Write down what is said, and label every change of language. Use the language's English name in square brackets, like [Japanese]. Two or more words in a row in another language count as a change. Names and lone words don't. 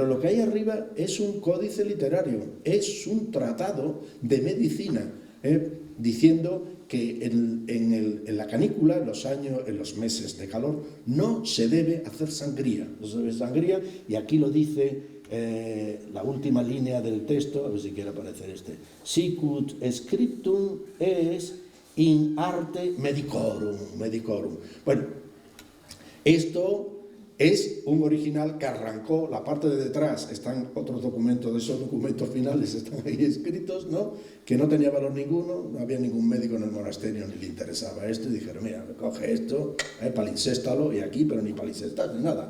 [Spanish] lo que hay arriba es un códice literario, es un tratado de medicina, diciendo que en la canícula, en los meses de calor, no se debe hacer sangría, y aquí lo dice la última línea del texto, a ver si quiere aparecer [Latin] sicut scriptum es in arte medicorum. [Spanish] Bueno, esto es un original que arrancó, la parte de detrás están otros documentos, de esos documentos finales están ahí escritos, ¿no? Que no tenía valor ninguno, no había ningún médico en el monasterio ni le interesaba esto, y dijeron, mira, coge esto, palincéstalo, y aquí, pero ni palincéstas, ni nada.